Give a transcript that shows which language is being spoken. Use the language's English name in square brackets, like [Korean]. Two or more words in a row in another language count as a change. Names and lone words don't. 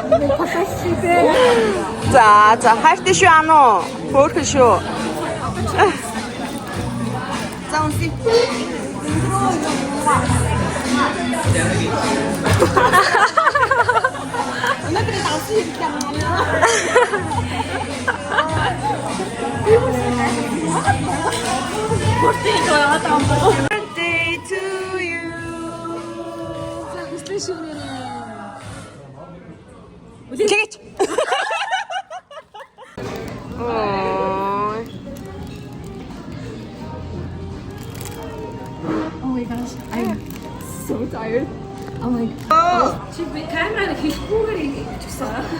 [Mongolian] За хайртай шүү Ану. Хөөрхөн шүү. За үнси. Өнөөдөр давсан юм [English] Birthday to you. [Mongolian] Тэгэж. [English] Oh my gosh, I'm so tired. Oh my god. [Mongolian] Чи би камерыг хэлэхгүйгээр ингэчихсэн.